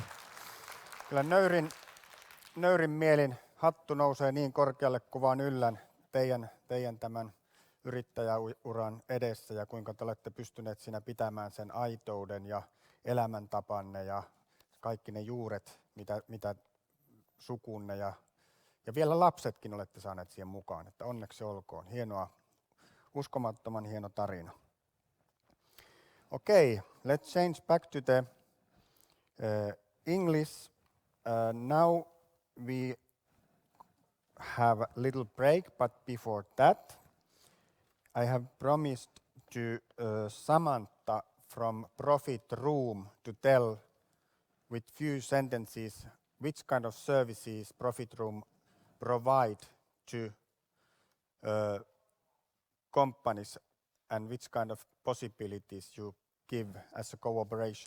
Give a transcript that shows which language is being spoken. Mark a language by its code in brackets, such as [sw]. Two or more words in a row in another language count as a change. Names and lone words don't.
[fi] Kyllä nöyrin mielin hattu nousee niin korkealle kuin vaan yllän teidän tämän yrittäjäuran edessä ja kuinka te olette pystyneet siinä pitämään sen aitouden ja elämäntapanne ja kaikki ne juuret, mitä sukunne ja vielä lapsetkin olette saaneet siihen mukaan. Että onneksi olkoon. Hienoa, uskomattoman hieno tarina. [en] Okay, let's change back to the English. Now we have a little break, but before that, I have promised to Samantha from Profit Room to tell with few sentences which kind of services Profit Room provide to companies and which kind of possibilities you give as a cooperation.